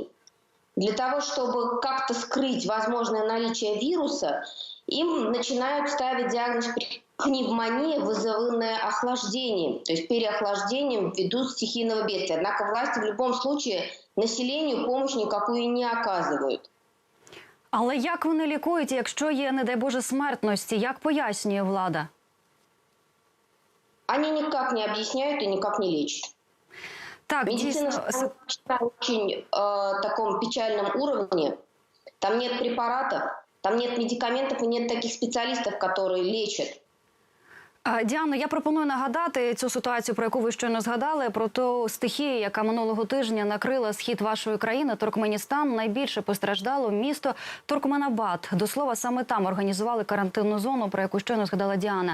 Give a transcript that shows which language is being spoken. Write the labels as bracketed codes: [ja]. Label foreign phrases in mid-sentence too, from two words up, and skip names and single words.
[ru] Для того, чтобы как-то скрыть возможное наличие вируса, им начинают ставить диагноз пневмония, вызванная охлаждением, то есть переохлаждением ввиду стихийного бедствия. Однако власти в любом случае населению помощь никакую не оказывают. [uk] Але як вони лікують, якщо є, не дай Боже, смертності? Як пояснює влада? [ru] Они никак не объясняют и никак не лечат. [uk] Так, медицина дійсно. [ru] на очень таком печальном уровне. Там нет препаратов, там нет медикаментов и нет таких специалистов, которые лечат. [uk] Діано, я пропоную нагадати цю ситуацію, про яку ви щойно згадали, про ту стихію, яка минулого тижня накрила схід вашої країни, Туркменістан. Найбільше постраждало місто Туркменабад. До слова, саме там організували карантинну зону, про яку щойно згадала Діана.